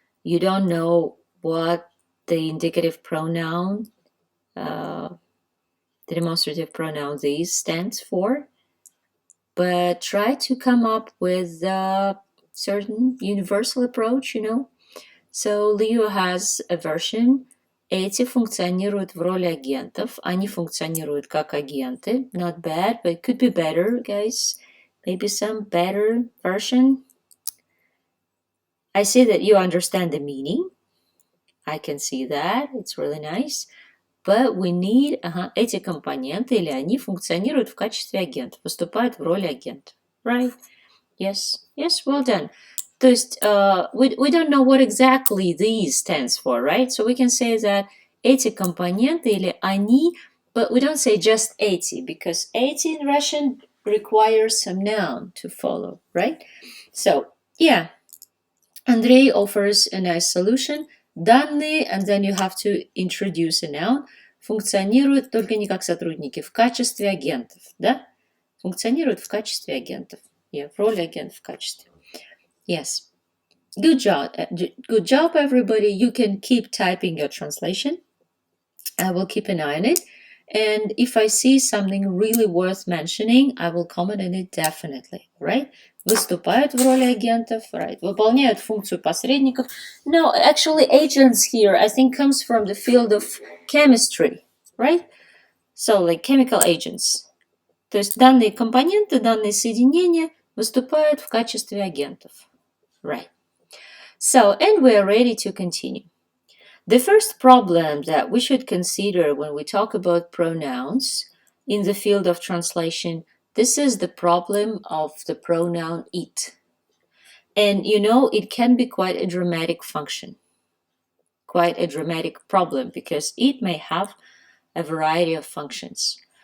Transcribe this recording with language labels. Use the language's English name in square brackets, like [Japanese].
[English] You don't know what the indicative pronoun, the demonstrative pronoun these stands for, but try to come up with a certain universal approach, you know. So Leo has a version. [Russian] Эти функционируют в роли агентов. Они функционируют как агенты. [English] Not bad, but it could be better, guys. Maybe some better version. I see that you understand the meaning. I can see that. It's really nice. But we need... [Russian] эти компоненты или они функционируют в качестве агентов. Выступают в роли агентов. [English] Right? Yes. Yes, well done. [Russian] То есть [English] we don't know what exactly these stands for, right? So we can say that [Russian] эти компоненты или они, [English] but we don't say just [Russian] эти, [English] because [Russian] эти [English] in Russian requires some noun to follow, right? So, yeah, Andrei offers a nice solution. [Russian] Данные, [English] and then you have to introduce a noun, [Russian] функционируют только не как сотрудники, в качестве агентов, да? Функционируют в качестве агентов. [English] Yeah, [Russian] в роли агентов в качестве. [English] Yes. Good job. Good job, everybody. You can keep typing your translation. I will keep an eye on it. And if I see something really worth mentioning, I will comment on it definitely, right? [Russian] Выступают в роли агентов, [English] right? [Russian] Выполняют функцию посредников. [English] No, actually, agents here, I think, comes from the field of chemistry, right? So, like chemical agents. [Russian] То есть данные компоненты, данные соединения выступают в качестве агентов. [English] Right. So, and we are ready to continue. The first problem that we should consider when we talk about pronouns in the field of translation, this is the problem of the pronoun it. And you know, it can be quite a dramatic function, quite a dramatic problem, because it may have a variety of functions.